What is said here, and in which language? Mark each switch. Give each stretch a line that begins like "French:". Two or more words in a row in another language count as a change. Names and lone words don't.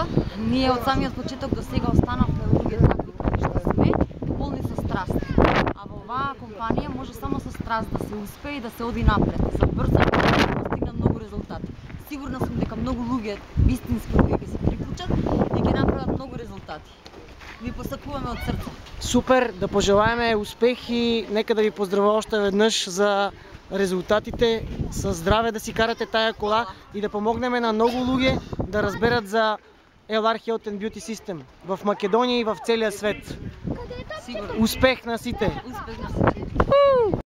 Macedonian: Ние од самиот почеток до сега останавме луѓе такви какви што сме, полни со страст. А во оваа компанија може само со страст да се успее и да се оди напред. За брзо да постигне многу резултати. Сигурна сум дека многу луѓе, вистински луѓе ќе се приклучат и ќе направат многу резултати. Ви посакуваме од срце.
Bulgarian: Супер, да пожелаеме успех и нека да ви поздравя още веднъж за резултатите. Със здраве да си карате тая кола и да помогнем на много луѓе да разберат за ELR Health and Beauty System в Македония и в целия свет.
Macedonian: Сигурно. Успех на сите! Успех на сите!